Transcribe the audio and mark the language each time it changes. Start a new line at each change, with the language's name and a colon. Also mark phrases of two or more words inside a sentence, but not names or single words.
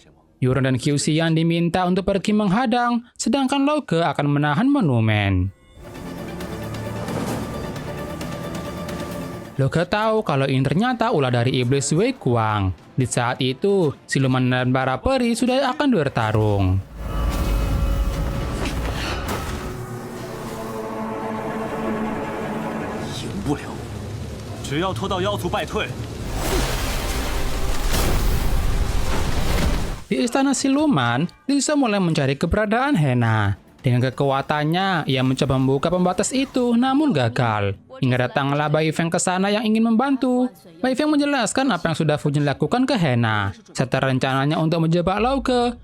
Indonesian: Yuron dan Qiuxian diminta untuk pergi menghadang, sedangkan Loge akan menahan monumen. Lauke tahu kalau ini ternyata ulah dari iblis Wei Kuang. Di saat itu, siluman dan para peri sudah akan bertarung.
Chinese: 赢不了，只要拖到妖族败退。
Indonesian: Di istana siluman, Lisa mulai mencari keberadaan Hena. Dengan kekuatannya, ia mencoba membuka pembatas itu, namun gagal. Hingga datanglah Bai Feng ke sana yang ingin membantu. Bai Feng menjelaskan apa yang sudah Fujin lakukan ke Hena, serta rencananya untuk menjebak Lauke.